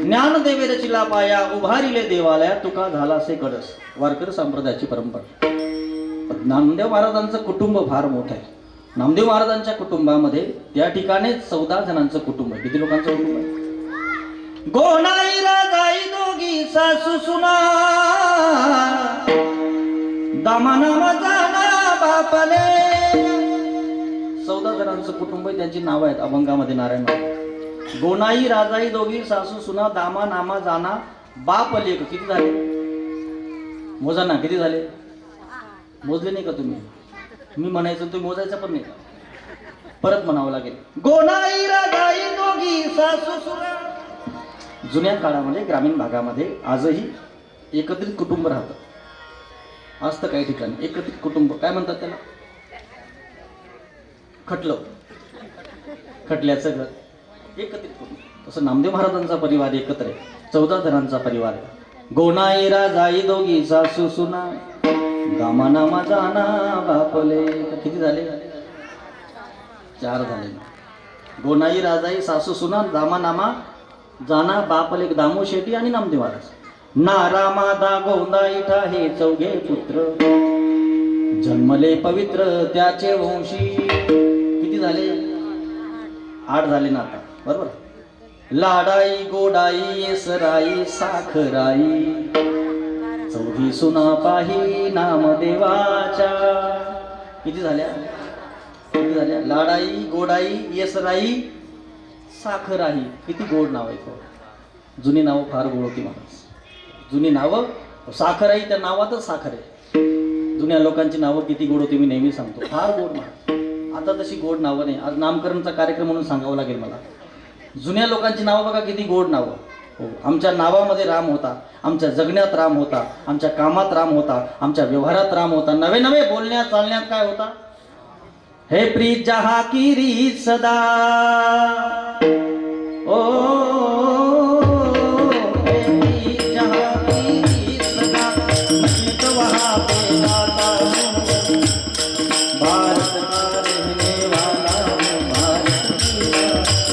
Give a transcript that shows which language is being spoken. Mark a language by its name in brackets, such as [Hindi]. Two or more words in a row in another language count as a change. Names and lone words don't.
[Marathi] ज्ञानदेवे रचिला पाया उभारिले देवालया तुका झाला से कडस. वारकरी संप्रदायाची परंपरा. नामदेव महाराजांचं कुटुंब फार मोठं आहे. नामदेव महाराजांच्या कुटुंबामध्ये त्या ठिकाणी 14 जणांचं कुटुंब आहे. किती लोकांचं कुटुंब आहे? गोनाई राजाई दोघी सासू सुना दामाना जाना बापले. 14 जणांचं कुटुंब आहे. त्यांची नावं आहेत अभंगामध्ये नारायण. गोनाई राजाई दोघी सासू सुना दामा नामा जाना बाप लेक. किती झाले? मोजा ना, किती झाले? मोजले नाही का तुम्ही? मी म्हणायचं तुम्ही मोजायचं पण नाही का? परत म्हणावं लागेल. गोनाई राजाई दोघी सासू सुना. जुन्या काळामध्ये ग्रामीण भागामध्ये आजही एकत्रित कुटुंब राहतं. असतं काही ठिकाणी एकत्रित कुटुंब. काय म्हणतात त्याला? खटलं, खटल्याचं घर. एकत्रित कुटुंब. तसं नामदेव महाराजांचा परिवार एकत्र आहे. 14 जणांचा परिवार आहे. गोनाई राजाई दोघी सासू सुना दामानामा जाना बापले. किती झाले? 4 झाले. गोनाई राजाई सासू सुना दामानामा जाना बापले. दामू शेट्टी आणि नामदेव महाराज. नारा मादा गोंदा इठा हे 4 पुत्र जन्मले पवित्र त्याचे वंशी. किती झाले? 8 झाले ना आता, बरोबर. लाडाई गोडाई येसराई साखराई 4 सुना पाही नामदेवाच्या. किती झाल्या? किती झाल्या? लाडाई गोडाई येसराई साखराई. किती गोड नाव आहे. जुनी नावं फार गोड होती महाराज. जुनी नावं. साखराई त्या नावातच साखर आहे. जुन्या लोकांची नावं किती गोड होती मी नेहमी सांगतो. फार गोड महाराज. आता तशी गोड नावं नाही. आज नामकरणचा कार्यक्रम म्हणून सांगावं लागेल मला. जुन्या लोकांची नावं बघा किती गोड नावं. हो, आमच्या नावामध्ये राम होता, आमच्या जगण्यात राम होता, आमच्या कामात राम होता, आमच्या व्यवहारात राम होता, नवे नवे बोलण्यात चालण्यात काय होता? [Hindi] हे प्रीत जहा की रीत सदा. ओ हे प्रीत जहा की रीत सदा गीत वहा पे गाता हूँ भारत का रहने वाला हूँ भारत की.